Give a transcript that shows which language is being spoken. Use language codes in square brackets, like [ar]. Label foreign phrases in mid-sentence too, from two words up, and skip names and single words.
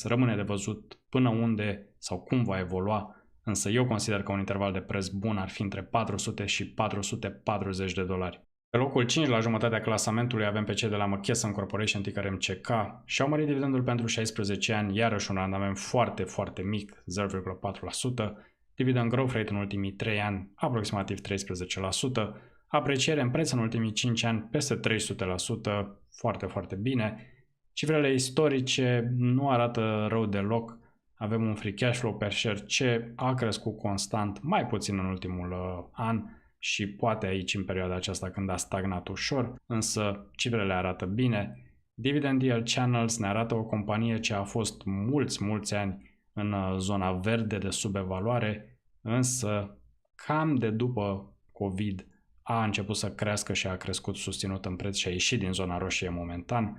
[ro] Rămâne de văzut până unde sau cum va evolua, însă eu consider că un interval de preț bun ar fi între 400 și 440 de dolari. Pe locul 5, la jumătatea clasamentului, avem pe cei de la McKesson Corporation, ticker MCK, și-au mărit dividendul pentru 16 ani, iarăși un randament foarte, foarte mic, 0,4%, [en] dividend growth rate [ro] în ultimii 3 ani, aproximativ 13%, apreciere în preț în ultimii 5 ani peste 300%, foarte, foarte bine. Cifrele istorice nu arată rău deloc. Avem un [en] free cash flow per share [ro] ce a crescut constant, mai puțin în ultimul an și poate aici în perioada aceasta când a stagnat ușor, însă cifrele arată bine. Dividend Yield Channels ne arată o companie ce a fost mulți ani în zona verde de subevaluare, însă cam de după COVID a început să crească și a crescut susținut în preț și a ieșit din zona roșie momentan.